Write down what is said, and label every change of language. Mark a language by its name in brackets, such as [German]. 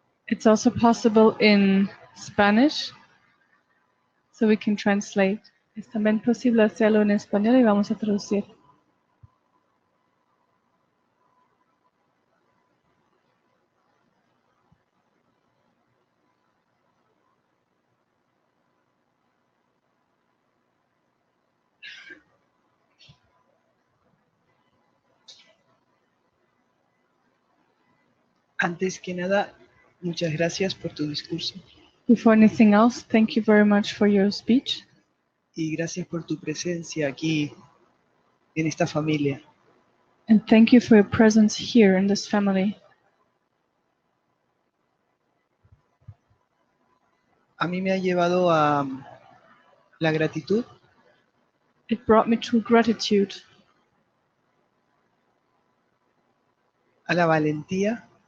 [English] It's also possible in Spanish, so we can translate. [Spanish] Es también posible hacerlo en español y vamos a traducir. Antes que nada, muchas gracias por tu discurso [English] Before anything else, thank you very much for your speech, [Spanish] y gracias por tu presencia aquí en esta familia. [English] and thank you for your presence here in this family. [Spanish] A mí me ha llevado a la gratitud, [English] It brought me to gratitude, [Spanish] a la valentía,